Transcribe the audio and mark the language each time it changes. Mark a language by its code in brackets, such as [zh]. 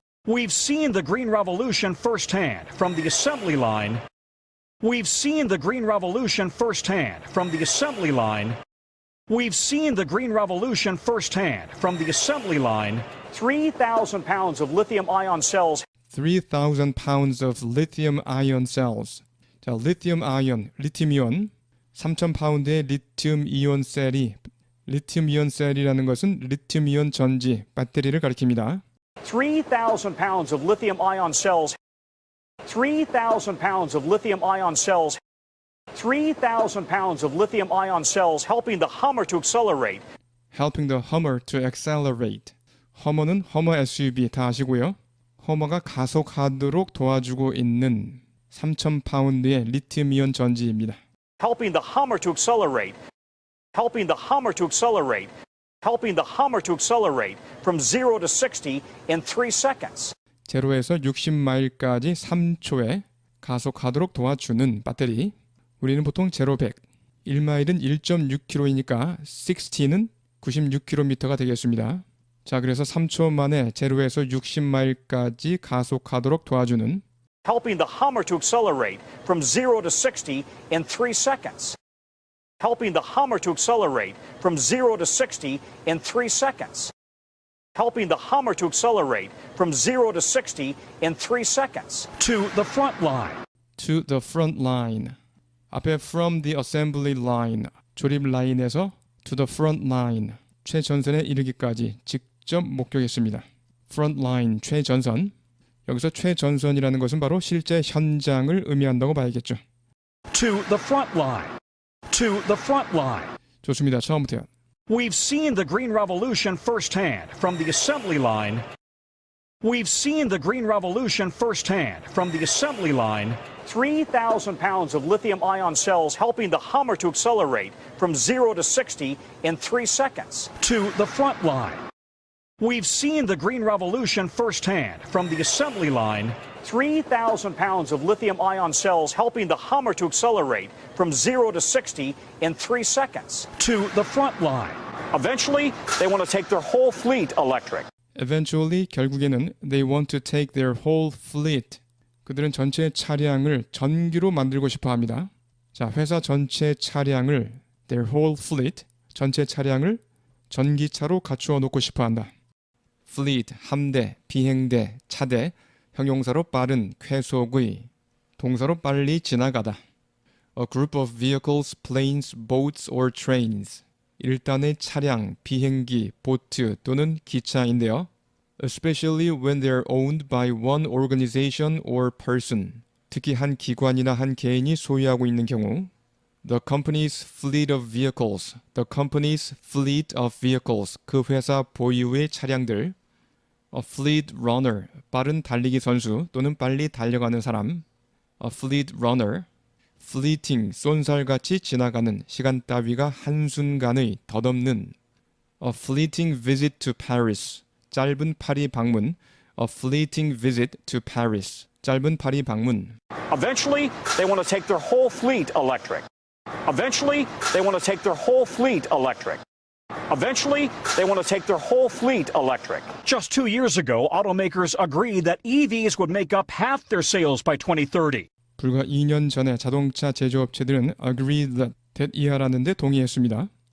[en] We've seen the green revolution firsthand from the assembly line. We've seen the green revolution firsthand from the assembly line. We've seen the green revolution firsthand from the assembly line. 3,000 pounds of lithium-ion cells. 3,000 pounds of lithium-ion cells. [ko] 자, lithium-ion, 리튬이온. 3,000파운드의 리튬이온 셀이 리튬이온 셀이라는 것은 리튬이온 전지, 배터리를 가리킵니다. [en] 3,000 pounds of lithium-ion cells. 3,000 pounds of lithium-ion cells. 3,000 pounds of lithium-ion cells helping the Hummer to accelerate. Helping the Hummer to accelerate. [ko] 허머는 허머 SUV 다 아시고요. 허머가 가속하도록 도와주고 있는 3,000파운드의 리튬이온 전지입니다. [en] Helping the Hummer to accelerate. Helping the Hummer to accelerate. Helping the Hummer to accelerate from 0 to 60 in 3 seconds. [ko] 제로에서 60마일까지 3초에 가속하도록 도와주는 배터리. 우리는 보통 제로 100. 1마일은 1.6km이니까 60는 96km가 되겠습니다. 자, 그래서 3초 만에 0에서 60마일까지 가속하도록 도와주는 [en] helping the Hummer to accelerate from 0 to 60 in 3 seconds. Helping the Hummer to accelerate from 0 to 60 in 3 seconds. Helping the Hummer to accelerate from 0 to 60 in 3 seconds. To the front line. to the front line. [ko] 앞에 [en] from the assembly line, [ko] 조립 라인에서 [en] to the front line, [ko] 최전선에 이르기까지 직접 목격했습니다. front line, 최전선. 여기서 최전선이라는 것은 바로 실제 현장을 의미한다고 봐야겠죠. [en] To the front line. To the front line. [ko] 좋습니다. 처음부터요. [en] We've seen the Green Revolution firsthand from the assembly line. We've seen the Green Revolution firsthand from the assembly line. 3,000 pounds of lithium-ion cells helping the Hummer to accelerate from 0 to 60 in 3 seconds. To the front line. We've seen the Green Revolution firsthand from the assembly line. 3,000 pounds of lithium-ion cells helping the Hummer to accelerate from 0 to 60 in 3 seconds. To the front line. Eventually, they want to take their whole fleet electric. Eventually, [ko] 결국에는 [en] they want to take their whole fleet. [ko] 그들은 전체 차량을 전기로 만들고 싶어 합니다. 자, 회사 전체 차량을 their whole fleet, 전체 차량을 전기차로 갖추어 놓고 싶어 한다. fleet, 함대, 비행대, 차대, 형용사로 빠른, 쾌속의, 동사로 빨리 지나가다. [en] A group of vehicles, planes, boats or trains. [ko] 일단의 차량, 비행기, 보트 또는 기차인데요. [en] Especially when they're owned by one organization or person. [ko] 특히 한 기관이나 한 개인이 소유하고 있는 경우. [en] The company's fleet of vehicles. The company's fleet of vehicles. [ko] 그 회사 보유의 차량들. [en] A fleet runner. [ko] 빠른 달리기 선수 또는 빨리 달려가는 사람. [en] A fleet runner. [ko] fleeting, 쏜살같이 지나가는 시간 따위가 한순간의 덧없는. [en] A fleeting visit to Paris. [ko] 짧은 파리 방문. [en] A fleeting visit to Paris. [ko] 짧은 파리 방문. [en] Eventually, they want to take their whole fleet electric. Eventually, they want to take their whole fleet electric. Eventually, they want to take their whole fleet electric. Just 2 years ago, automakers agreed that EVs would make up half their sales by 2030. [ko] 불과 2년 전에 자동차 제조업체들은 [en] agreed that [ko] 이하라는데 동의했습니다.